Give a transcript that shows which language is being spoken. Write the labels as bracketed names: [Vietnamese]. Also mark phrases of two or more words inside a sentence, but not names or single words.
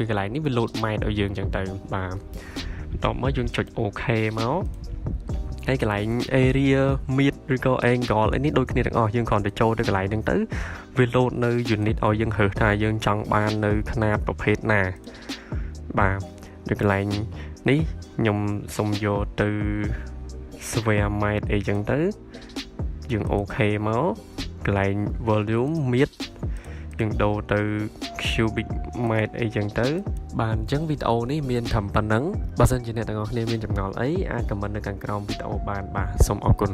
[Khmer] កន្លែងនេះវា load ម៉ែត្រឲ្យយើងចឹងទៅបាទបន្ទាប់មកយើងចុច OK មកហើយកន្លែង [English] area mid [Khmer] ឬក៏ angle នេះដូចគ្នាទាំងអស់យើងគ្រាន់តែចូលទៅកន្លែងហ្នឹងទៅវា load នៅ unit ឲ្យយើងរើសថាយើងចង់បាននៅຂະຫນាតប្រភេទណាបាទដូចកន្លែងនេះខ្ញុំសុំយកទៅ [English] square meter [Khmer] អីចឹងទៅយើង OK មកកន្លែង [English] volume mid [Khmer] យើងដូរទៅ [English] cubic meter [Khmer] អីចឹងទៅបាទអញ្ចឹងវីដេអូនេះមានត្រឹមប៉ុណ្្នឹងបើសិនជាអ្នកទាំងអស់គ្នាមានចម្ងល់អីអាច comment នៅខាងក្រោមវីដេអូបានបាទសូមអរគុណ